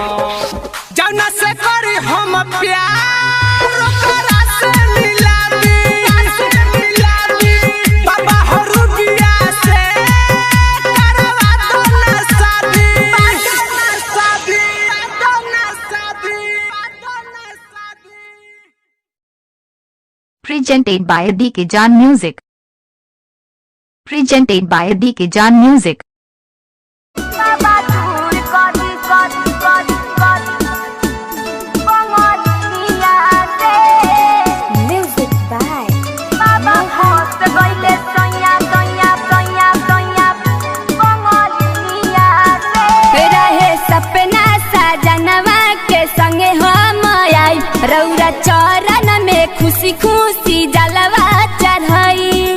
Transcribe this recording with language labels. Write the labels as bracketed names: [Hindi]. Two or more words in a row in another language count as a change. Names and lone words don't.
[Bhojpuri] जौना से करी हम प्यार ओकरा से मिला दी बाबा हरुबिया से करवा दो ना शादी [English] Presented by DK John Music। Presented by DK John Music। Music by [Bhojpuri] रहे सपना सजनवा के संगे हम आई रौरा चरण में खुशी खुशी जलवा चढ़ाई